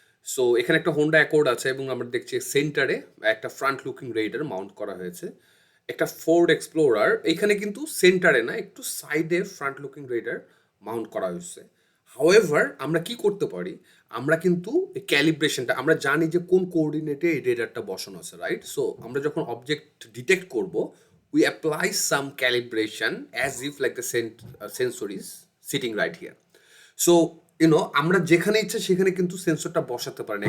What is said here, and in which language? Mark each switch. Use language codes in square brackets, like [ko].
[bn] So এখানে একটা Honda accord আছে এবং আমরা দেখছি সেন্টারে একটা ফ্রন্ট লুকিং রেডার মাউন্ট করা হয়েছে। একটা ফোর্ড এক্সপ্লোরার এখানে কিন্তু সেন্টারে না, একটু সাইডে ফ্রন্ট লুকিং রেডার মাউন্ট করা হয়েছে। হাউএভার আমরা কি করতে পারি, আমরা কিন্তু ক্যালিব্রেশনটা আমরা জানি যে কোন কোঅর্ডিনেটে এই রেডারটা বসানো আছে, রাইট? সো আমরা যখন অবজেক্ট ডিটেক্ট করব, [en] we apply some calibration as if like the sensor is sitting right here. [bn] So আমরা যেখানে ইচ্ছা সেখানে কিন্তু সেন্সরটা বসাতে পারি না।